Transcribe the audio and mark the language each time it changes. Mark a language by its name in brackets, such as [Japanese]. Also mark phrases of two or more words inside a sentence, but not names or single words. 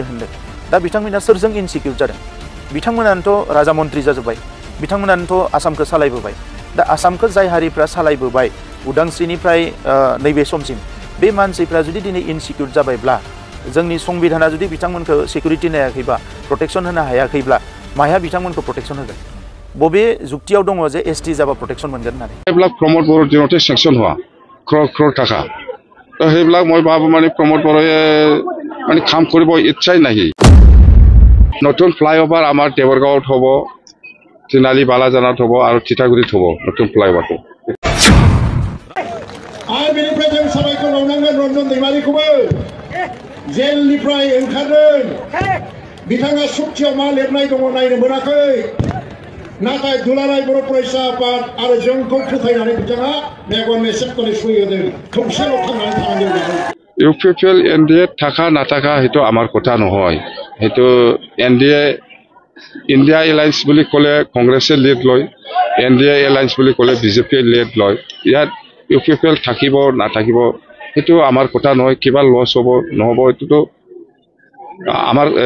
[Bodo] होनदों दा बिथांमोना सोरजों इनसिकिउर जादों बिथांमोनानोथ' राजा मन्त्रि जाजोब्बाय बिथांमोनानोथ' आसामखौ सालायबोबाय दा आसामखौ जाय हारिफ्रा सालायबोबाय उदांस्रिनिफ्राय नैबे समसिम बे मानसिफ्रा जुदि दिनै इनसिकिउर जाबायब्ला जोंनि संबिधाना जुदि बिथांमोनखौ सिकिउरिटि नायाखैबा प्रटेक्शन होनो हायाखैब्ला माया बिथांमोनखौ प्रटेक्शन होगोन बबे जुक्तियाव दङ जे एसटि जाबा प्रटेक्शन मोनगोन होननानै [Assamese] এইবিলাক প্ৰমোদ বড়োৰ দিনতে চেংচন হোৱা ক্ৰ'ৰ টকা তো সেইবিলাক মই ভাবোঁ মানে প্ৰমোদ বড়োৱে মানে কাম কৰিব ইচ্ছাই নাহি নতুন ফ্লাইঅভাৰ আমাৰ দেৱৰগাঁৱত হ'ব তিনালি বালাজানত হ'ব আৰু তিতাগুৰিত হ'ব নতুন ফ্লাইঅভাৰটো [Bodo] आरो बेनिफ्राय जों साबायखर बावनांगोन रन्जन दैमारिखौबो जेलनिफ्राय ओंखारदों बिथाङा सुक्तियाव मा लिरनाय दङ नायनो मोनाखै नाथाय दुलाराय बर' फरायसा आफाद आरो जोंखौ फोथायनानै बिथाङा मेगन मेसेबखौनो सुहोदों खौसेल' थांनानै थानांगौ [Assamese] UPPL NDA থাকা নাথাকা সেইটো আমাৰ কথা নহয় সেইটো NDA ইণ্ডিয়া এলায়েন্স বুলি ক'লে কংগ্ৰেছে লিড লয় NDA এলায়েন্স বুলি ক'লে বিজেপিয়ে লিড লয় ইয়াত UPPL থাকিব নাথাকিব সেইটো আমাৰ কথা নহয় কিবা লছ হ'ব নহ'ব এইটোতো আমাৰ